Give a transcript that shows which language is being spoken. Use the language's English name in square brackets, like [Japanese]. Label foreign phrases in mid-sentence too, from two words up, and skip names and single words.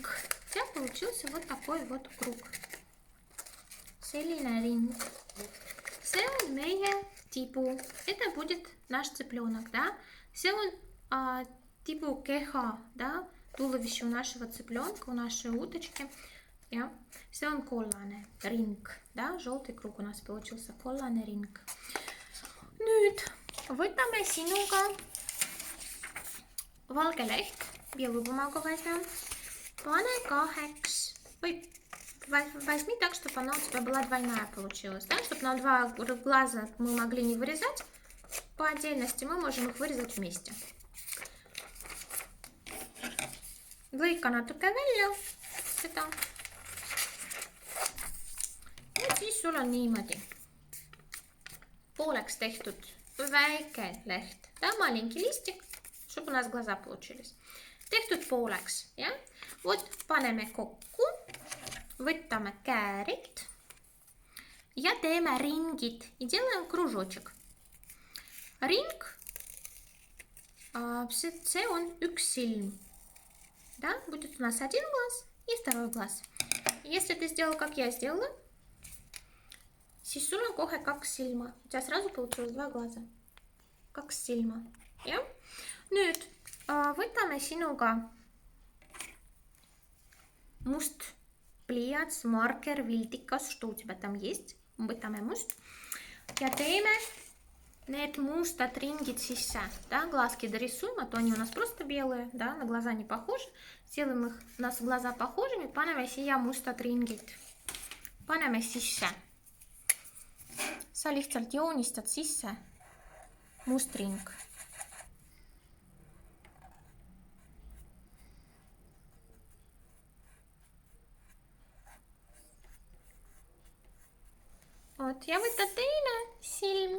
[Russian] Ja получился вот такой вот круг. [Estonian] Selline ring. See on meie tibu. [Russian] Это будет наш цыпленок, да? [Estonian] See on тибу keha, [Russian] да? Туловище у нашего цыпленка, у нашей уточки. [Estonian] Ja, see on kollane ring, да? [Russian] Желтый круг у нас получился, [Estonian] kollane ring. Nüüd võtame sinuga valge leht, [Russian] белую возьмем. Pane 8, возьми так, чтобы она у тебя была двойная получилась, да? Чтобы на два глаза мы могли не вырезать по отдельности, мы можем их вырезать вместе. [Estonian] Lõika natuke välja seda. Ja siis sul on niimoodi pooleks tehtud väike leht. [Russian] Да, маленький листик, чтобы у нас глаза получились. [Estonian] Tehtud pooleks, ja? Вот paneme kokku, võtame käärid ja teeme ringid [Russian] и делаем кружочек. [Estonian] Ring, see on üks silm. [Russian] Да, будет у нас один глаз и второй глаз. Если ты сделал, как я сделала, [Estonian] siis sul on kohe 2 silma. [Russian] У тебя сразу получилось 2 глаза. [Estonian] 2 silma. Ja? Nüüd võtame sinuga must pliiats, marker, vildikas, [Russian] что у тебя там есть. [Estonian] Võtame must. Ja teeme need mustad ringid sisse. [Russian] Да? Глазки дорисуем, а то они у нас просто белые. Да? На глаза не похожи. Сделаем их, у нас глаза похожими. [Estonian] Paneme siia mustad ringid. Paneme sisse. Sa lihtsalt joonistad sisse must ring. Oot, ja võtad teine silm.